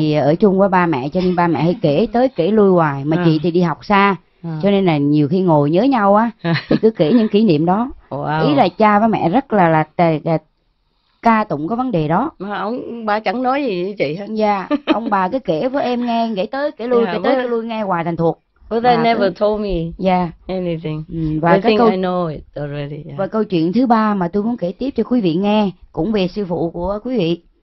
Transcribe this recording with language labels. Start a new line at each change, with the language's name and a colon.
Vietnamese: Thì ở chung với ba mẹ cho nên ba mẹ hay kể tới kể lui hoài, mà chị thì đi học xa cho nên là nhiều khi ngồi nhớ nhau á thì cứ kể những kỷ niệm đó. Ý là cha với mẹ rất là ca tụng có vấn đề đó. Mà ba chẳng nói gì với chị hết. Ông bà cứ kể với em nghe, kể tới kể lui, kể tới kể lui nghe hoài thành thuộc.
English: But they never told me anything.
Vietnamese: Và
English: I know it already.
Vietnamese: Và câu chuyện thứ ba mà tôi muốn kể tiếp cho quý vị nghe cũng về sư phụ của quý vị.